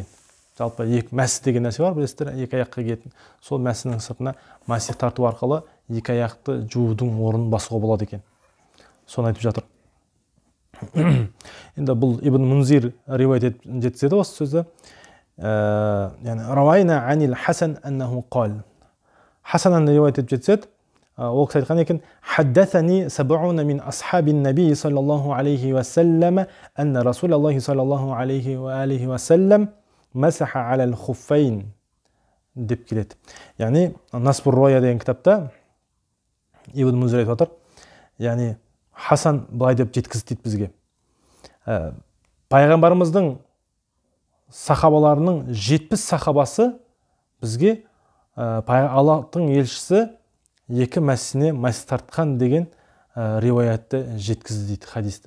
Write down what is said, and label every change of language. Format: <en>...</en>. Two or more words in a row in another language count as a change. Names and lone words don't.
<kk>Жалпы екі мәсі деген нәрсе бар, білесіздер, екі аяққа кетін. Сол мәсінің сыртына масих тарту арқылы екі аяқты жуудың орнын басуға болады екен. Соны айтып жатыр. Енді бұл Ибн Мунзир риуаят жеткізеді осы сөзді.</kk> <ar>روينا عن الحسن أنه قال.</ar> <kk>Хасаннан риуаят жеткізеді. Ол кісі айтқан екен:</kk> <ar>حدثني سبعون من أصحاب النبي صلى الله عليه وسلم أن رسول الله صلى الله عليه وعليه وسلم مسح على الخفين</ar> <kk>деп келеді. Яғни Насбур Руая деген кітапта Ибн Мунзир айтып отыр. Яғни Хасан былай деп жеткізді дейді бізге. Пайғамбарымыздың сахабаларының 70 сахабасы бізге Аллахтың елшісі екі мәсіне масих тартқан деген риуаятты жеткізді дейді хадисті.</kk>